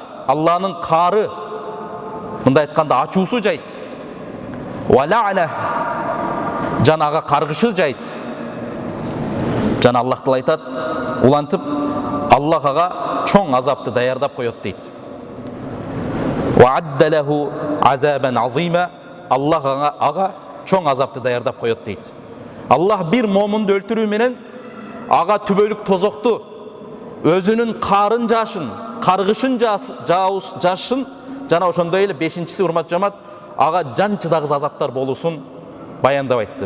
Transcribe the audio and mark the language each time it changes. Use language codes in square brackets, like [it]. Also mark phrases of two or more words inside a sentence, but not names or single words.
[ky] Аллахнын каары, мындай айтканда ачуусу жайт. [ar] ولعنه, [ky] жана ага каргышы жайт. Жана Аллах Таала айтат, улантып, Аллах ага чоң азапты даярдап коет дейт. [ar] وأعد له عذابا عظيما, [ky] Аллах ага чоң азапты даярдап коет дейт. Аллах бир момунду өлтүрүү менен ага түбөлүк тозокту, өзүнүн каарын жашын, каргышын жашын, жана ошондой эле бешинчиси, урматтуу жамаат, ага жан чыдагыс азаптар болуусун баяндап айтты.